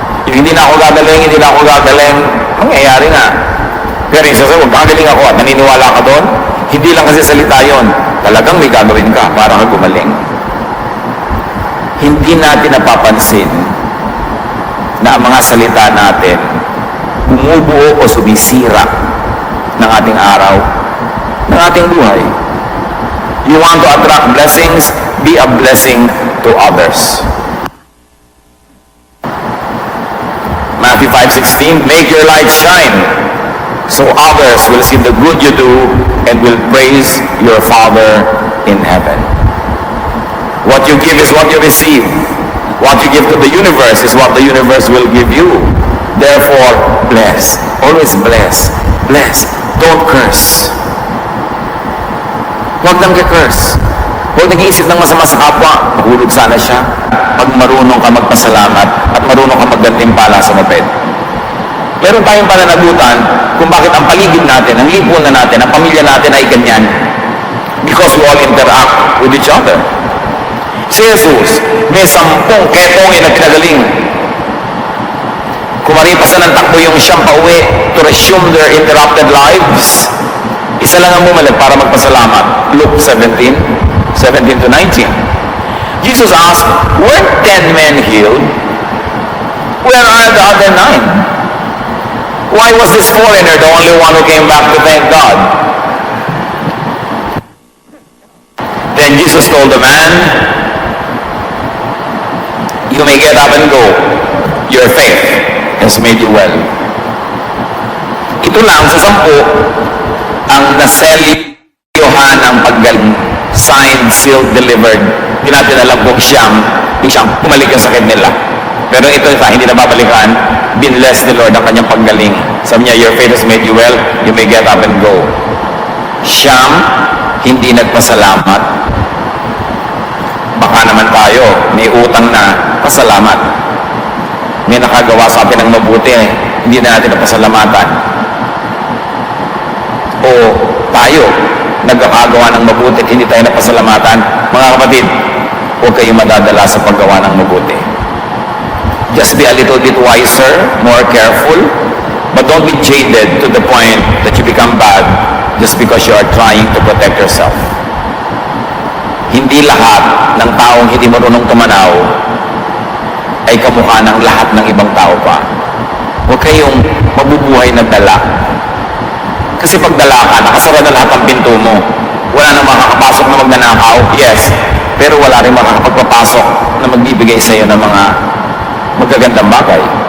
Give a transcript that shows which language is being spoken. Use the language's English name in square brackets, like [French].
[Filipino] Yung hindi na ako gagaling, mangyayari na. Pero yung sasabi, gagaling ako at naniniwala ka doon, hindi lang kasi salita yon, talagang may gagawin ka para ka gumaling. Hindi natin napapansin na ang mga salita natin bumubuo o sumisira ng ating araw, ng ating buhay. [English] You want to attract blessings, be a blessing to others. Matthew 5:16, make your light shine so others will see the good you do and will praise your Father in heaven. What you give is what you receive. What you give to the universe is what the universe will give you. Therefore, bless. Always bless. Bless. Don't curse. [Filipino] Huwag nang ka-curse. Huwag nag-iisip ng masama sa kapwa. Mahulog sana siya. Pag marunong ka magpasalamat at marunong ka maggantimpala sa maped. Meron tayong pananagutan kung bakit ang paligid natin, ang lipunan natin, ang pamilya natin ay ganyan. [English] Because we all interact with each other. [Filipino] Si Jesus, may 10 ketongin na pinagaling. Kumaripasan ng takbo yung siyang pauwi [English] to resume their interrupted lives. [Filipino] Isa lang ang mumalag para magpasalamat. Luke 17 to 19. [English] Jesus asked, weren't 10 men healed? Where are the other 9? Why was this foreigner the only one who came back to thank God? Then Jesus told the man, you may get up and go. Your faith has made you well. [Filipino] Ito lang sa 10 ang naselyohan ng paggaling. [English] Signed, sealed, delivered. [Filipino] Hindi natin alam kung siyang bumalik yung sakit nila. Pero ito hindi na babalikan. Binless ni Lord ang kanyang paggaling. Sabi niya, [English] your faith has made you well. You may get up and go. [Filipino] Siyang hindi nagpasalamat. Baka naman tayo, may utang na pasalamat. May nakagawa sa atin ng mabuti, hindi na natin napasalamatan. O tayo, nagkakagawa ng mabuti at hindi tayo napasalamatan, mga kapatid, huwag kayong madadala sa paggawa ng mabuti. [English] Just be a little bit wiser, more careful, but don't be jaded to the point that you become bad just because you are trying to protect yourself. [Filipino] Hindi lahat ng taong hindi marunong tumanaw ay kamukha ng lahat ng ibang tao pa. Huwag kayong mabubuhay na dala. Kasi pag dala ka, nakasara na lahat ng pinto mo. Wala na makakapasok na magnanakaw, yes. Pero wala rin makakapagpapasok na magbibigay sa iyo ng mga magagandang bagay.